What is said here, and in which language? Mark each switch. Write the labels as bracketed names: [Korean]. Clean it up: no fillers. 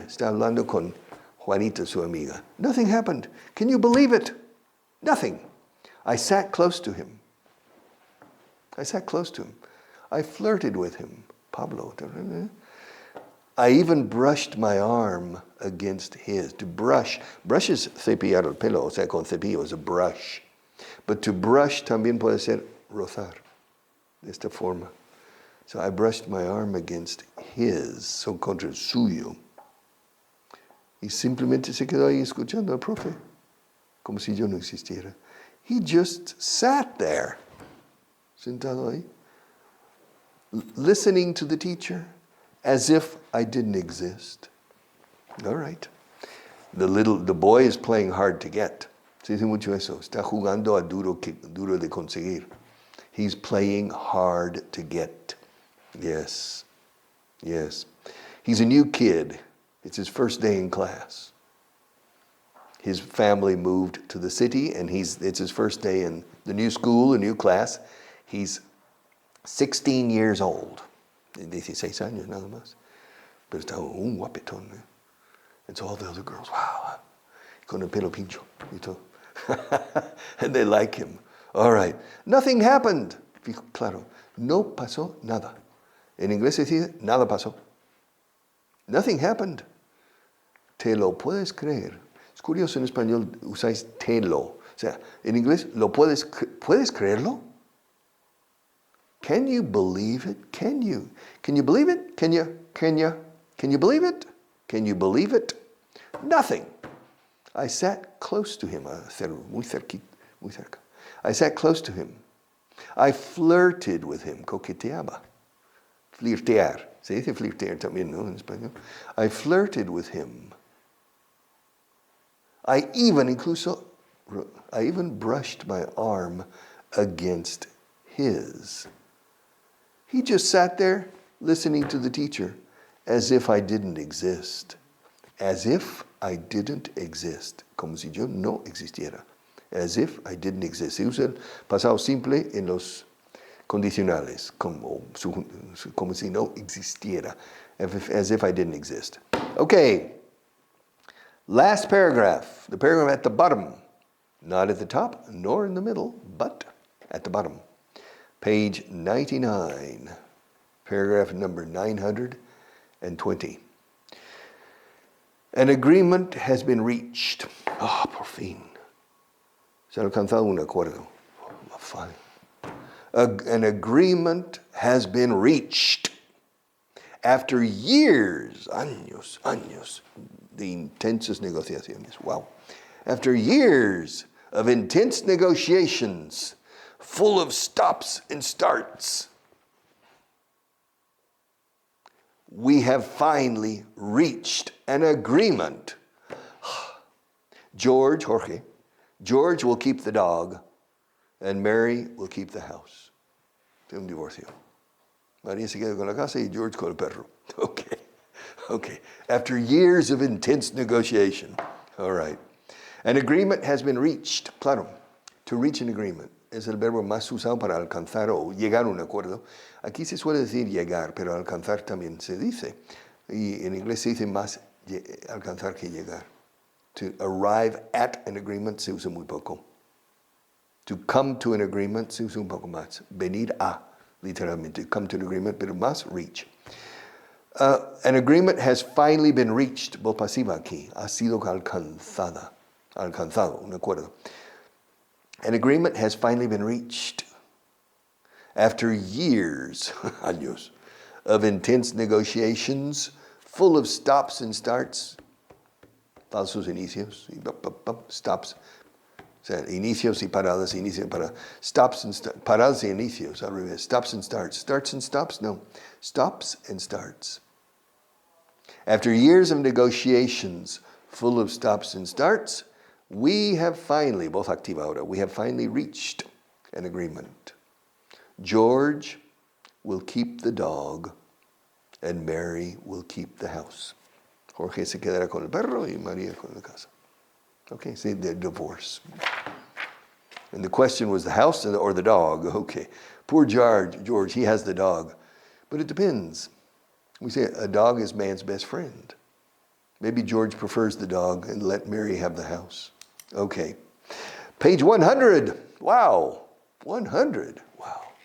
[Spanish] Está hablando con Juanita, su amiga. [English] Nothing happened. Can you believe it? Nothing. I sat close to him. I flirted with him. Pablo. I even brushed my arm against his. To brush. Brush is [Spanish] cepillar el pelo. O sea, con cepillo [English] is a brush. But to brush [Spanish] también puede ser rozar, de esta forma. [English] So I brushed my arm against his, so [Spanish] contra el suyo. Y simplemente se quedó ahí escuchando al profe, como si yo no existiera. [English] He just sat there, [Spanish] sentado ahí, [English] listening to the teacher, as if I didn't exist. All right. The boy is playing hard to get. [Spanish] Se dice mucho eso. Está jugando a duro de conseguir. [English] He's playing hard to get. Yes. He's a new kid. It's his first day in class. His family moved to the city, and it's his first day in the new school, a new class. He's 16 years old. [Spanish] 16 años nada más. Pero está un guapetón. [English] And so all the other girls, wow, [Spanish] con el pelo pincho y todo. [English] And they like him. All right. Nothing happened. Claro, [Spanish] No pasó nada. En inglés se dice, nada pasó. [English] Nothing happened. [Spanish] Te lo puedes creer. Es curioso, en español usáis te lo. O sea, en inglés, ¿puedes creerlo? [English] Can you believe it? Can you believe it? Can you believe it? Can you believe it? Nothing. I sat close to him, [Spanish] muy cerca. [English] I sat close to him. I flirted with him, [Spanish] coqueteaba. Flirtear. Se dice flirtear también, ¿no? En español. [English] I flirted with him. I even brushed my arm against his. He just sat there listening to the teacher as if I didn't exist. As if I didn't exist. [Spanish] Como si yo no existiera. [English] As if I didn't exist. [Spanish] Se usa el pasado simple en los condicionales, como si no existiera. [English] As if I didn't exist. Okay. Last paragraph. The paragraph at the bottom. Not at the top, nor in the middle, but at the bottom. Page 99. Paragraph number 920. An agreement has been reached. [Spanish] Por fin. Se ha alcanzado un acuerdo. [English] Fine. An agreement has been reached. After years, años, de intensas negociaciones. Wow. After years of intense negotiations, full of stops and starts, we have finally reached an agreement. George will keep the dog, and Mary will keep the house. [Spanish] Un divorcio. María se queda con la casa y George con el perro. [English] Okay. After years of intense negotiation. All right. An agreement has been reached. [Spanish] Claro, [English] to reach an agreement [Spanish] es el verbo más usado para alcanzar o llegar a un acuerdo. Aquí se suele decir llegar, pero alcanzar también se dice. Y en inglés se dice más alcanzar que llegar. [English] To arrive at an agreement [Spanish] se usa muy poco. [English] To come to an agreement [Spanish] se usa un poco más. Venir a, literalmente. [English] Come to an agreement, [Spanish] pero más reach. [English] An agreement has finally been reached. [Spanish] Voz pasiva aquí. Ha sido alcanzado, un acuerdo. [English] An agreement has finally been reached. After years, años, of intense negotiations, full of stops and starts, [Spanish] falsos inicios, [English] stops, [Spanish] o sea, inicios y paradas, [English] stops and [Spanish] paradas y inicios, al revés, [English] stops and starts and stops, no, stops and starts. After years of negotiations, full of stops and starts, we have finally, [Spanish] voz activa ahora, [English] we have finally reached an agreement. George will keep the dog, and Mary will keep the house. [Spanish] Jorge se quedará con el perro y María con la casa. [English] Okay, see, the divorce. And the question was the house or the dog. Okay, poor George, he has the dog. But it depends. We say a dog is man's best friend. Maybe George prefers the dog and let Mary have the house. Okay. Page 100. Wow. 100. Wow.